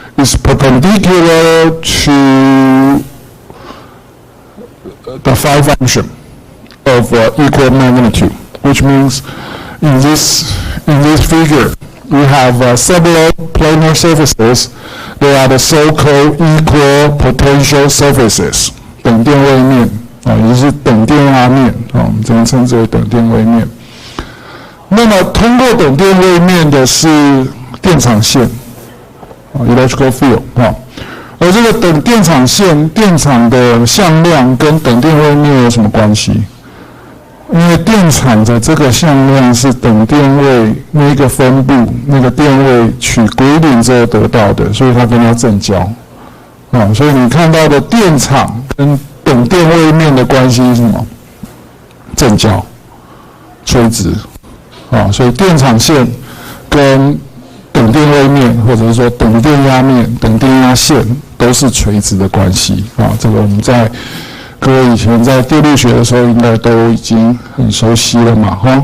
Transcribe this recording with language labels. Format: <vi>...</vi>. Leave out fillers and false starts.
<en>Is perpendicular to the phi function of equal magnitude, which means in this figure we have several planar surfaces. They are the so-called equal potential surfaces.</en> <zh>等电位面也是等电压面我们这样称之为等电位面。那么通过等电位面的是电场线 electrical field 而这个等电场线电场的向量跟等电位面有什么关系？因为电场的这个向量是等电位那个分布那个电位取归零之后得到的，所以它跟它正交所以你看到的电场跟等电位面的关系是什么？正交垂直所以电场线跟等电位面或者是说等电压面等电压线都是垂直的关系这个我们在各位以前在电力学的时候应该都已经很熟悉了嘛</zh>